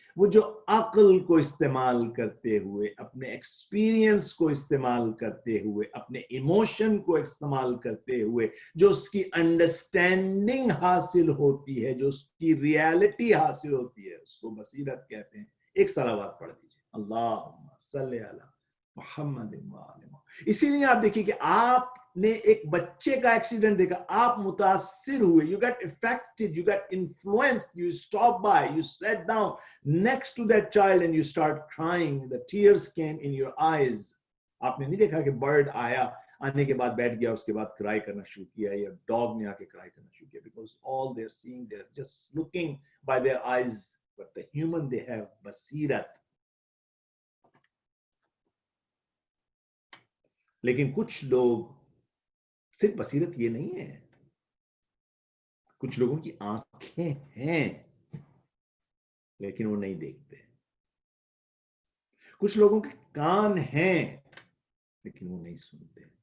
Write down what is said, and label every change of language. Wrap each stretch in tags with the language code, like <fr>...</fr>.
<ur>وہ جو عقل کو استعمال کرتے ہوئے، اپنے ایکسپیرینس کو استعمال کرتے ہوئے، اپنے ایموشن کو استعمال کرتے ہوئے جو اس کی انڈرسٹینڈنگ حاصل ہوتی ہے، جو اس کی ریالٹی حاصل ہوتی ہے، اس کو بصیرت کہتے ہیں. ایک صلوات پڑھ دیجیے.</ur> <ar>اللہم صلی علی محمد وآل محمد.</ar> <ur>اسی لیے آپ دیکھیے کہ آپ نے ایک بچے کا ایکسیڈنٹ دیکھا، آپ متاثر ہوئے.</ur> <en>You got affected, you got influenced, you stopped by, you sat down next to that child and you start crying. The tears came in your eyes.</en> <ur>آپ نے نہیں دیکھا کہ برڈ آیا، آنے کے بعد بیٹھ گیا، اس کے بعد کرائی کرنا شروع کیا، یا ڈاگ نے آ کے کرائی کرنا شروع کیا.</ur> <en>Because all they're seeing, they're just looking by their eyes. But the human, they have basirat.</en> <ur>لیکن کچھ لوگ صرف بصیرت یہ نہیں ہے، کچھ لوگوں کی آنکھیں ہیں لیکن وہ نہیں دیکھتے. کچھ لوگوں کے کان ہیں لیکن وہ نہیں سنتے.</ur>